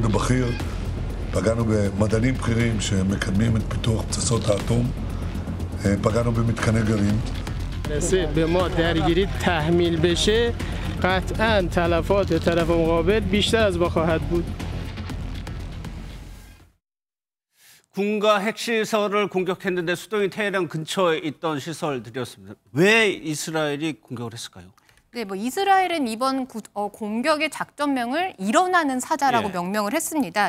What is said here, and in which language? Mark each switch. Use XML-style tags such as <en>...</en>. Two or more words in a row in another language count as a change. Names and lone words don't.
<he>הבכיר, פגענו במדענים בכירים שמקדמים את פיתוח פצצות האטום, פגענו במתקני גרעין.</he> <fa>به ما درگیری تحمیل بشه قطعاً تلفات طرف مقابل بیشتر از ما خواهد بود.</fa> <ko>군가 핵시설을 공격했는데 수도인 테헤란 근처에 있던 시설들이었습니다. 왜 이스라엘이 공격을 했을까요? 네, 이스라엘은 이번 공격의 작전명을 일어나는 사자라고 명명을 했습니다.</ko>